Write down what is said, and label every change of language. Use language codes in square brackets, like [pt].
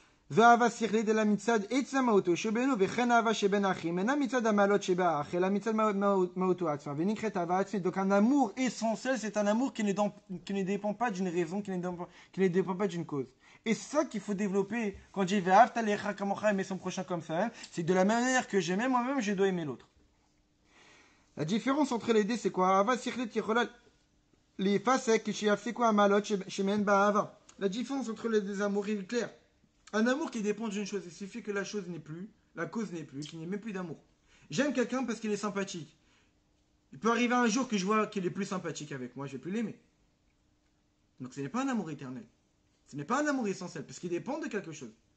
[he] ואהבה שכלית אלא מצד עצם מהותו שבינו וכן אהבה שבין האחים אינה מצד המעלות שבאח אלא מצד מהותו עצמה ונקראת אהבה עצמית. [fr] Donc un amour essentiel, c'est un amour qui ne dépend pas d'une raison, qui ne dépend pas d'une cause. Et c'est ça qu'il faut développer quand je dis [he] ואהבת לרעך כמוך, [fr] aimer son prochain comme ça, c'est que de la même manière que j'aime moi-même, je dois aimer l'autre. La différence entre les deux, c'est quoi? [he] אהבה שכלית יכולה להיפסק כשיפסיקו המעלות שמהן באהבה. [fr] La différence entre les deux amours est claire. Un amour qui dépend d'une chose, il suffit que la chose n'est plus, la cause n'est plus, qu'il n'y ait même plus d'amour. J'aime quelqu'un parce qu'il est sympathique. Il peut arriver un jour que je vois qu'il est plus sympathique avec moi, je ne vais plus l'aimer. Donc ce n'est pas un amour éternel. Ce n'est pas un amour essentiel, parce qu'il dépend de quelque chose.